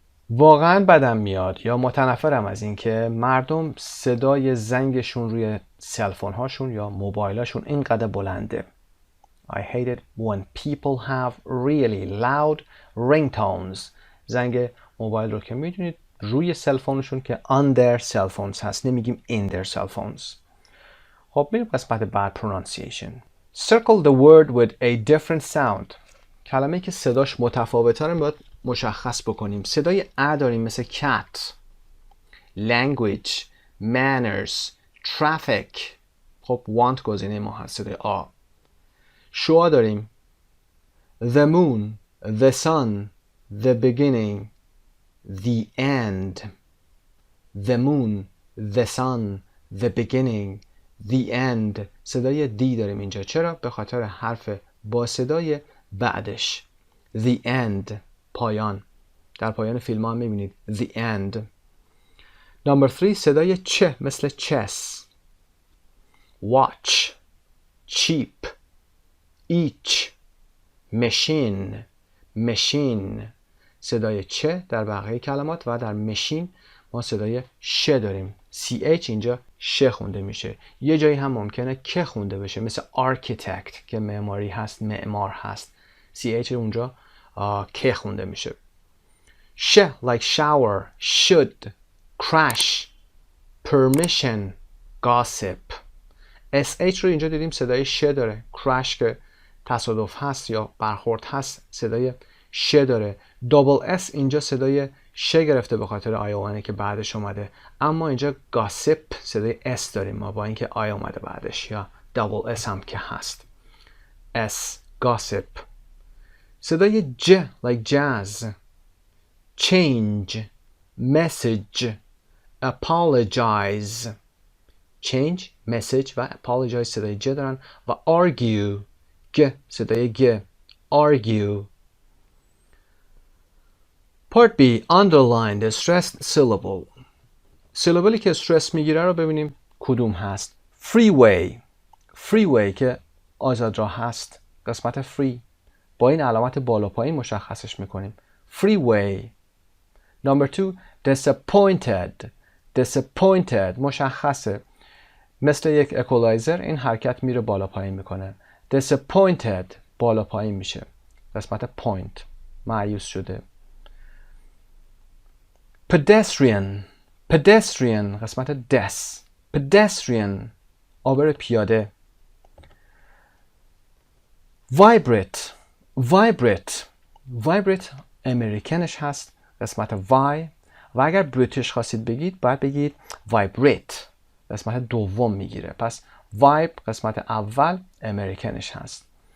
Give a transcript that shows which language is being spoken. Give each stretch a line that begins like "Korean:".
Persian: واقعا بدم میاد یا متنفرم از این که مردم صدای زنگشون روی سلفون هاشون یا موبایلاشون اینقدر بلنده.
English: I hate it when people have really loud ringtones.
Persian: زنگ موبایل رو که میدونید روی سلفونشون که
English: on their cell phones
Persian: هست، نمیگیم
English: in their cell phones.
Persian: خب میریم قسمت بعد pronunciation.
English: Circle the word with a different sound.
Persian: کلمه‌ای که صداش متفاوته رو باید مشخص بکنیم. صدای ا داریم مثل cat، language، manners، traffic. خب want گزینه ما هست صدای آ. شوا داریم
English: the moon، the sun، the beginning، the end. the moon، the sun، the beginning، the end.
Persian: صدای دی داریم اینجا. چرا؟ به خاطر حرف با صدای بعدش.
English: the end، پایان.
Persian: در پایان فیلم ها میبینید
English: the end. Number 3.
Persian: صدای چه مثل
English: chess، watch، cheap، each، machine، machine.
Persian: صدای چه در بقیه کلمات و در machine ما صدای ش داریم. ch اینجا ش خونده میشه. یه جایی هم ممکنه که خونده بشه مثل architect که معماری هست، معمار هست. ch اونجا که خونده میشه.
English: ش like shower، should، crash، permission، gossip.
Persian: sh رو اینجا دیدیم صدای ش داره. crash که تصادف هست یا برخورد هست صدای ش داره. double s اینجا صدای ش گرفته به خاطر آی که بعدش اومده، اما اینجا gossip صدای s داریم ما با اینکه آی اومده بعدش، یا double s هم که هست.
English: s gossip.
Persian: صدای ج
English: like jazz، change، message، apologize.
Persian: change، message و apologize صدای ج دارن و argue گ صدای گ argue.
English: Part B. Underline the stressed syllable.
Persian: syllableی که استرس میگیره رو ببینیم کدوم هست. freeway، freeway که آزاد راه هست، قسمت free با این علامت بالا پایین مشخصش میکنیم.
English: freeway. Number 2.
Persian: disappointed، disappointed مشخصه مثل یک اکولایزر این حرکت میره بالا پایین میکنه. disappointed بالا پایین میشه، قسمت point مایوس شده.
English: pedestrian، pedestrian قسمت des، pedestrian
Persian: عابر پیاده. vibrate، vibrate، vibrate امریکنش هست، قسمت وای، و اگر بریتیش خواستید بگید باید بگید vibrate، قسمت دوم میگیره. پس vibe قسمت اول امریکنش هست.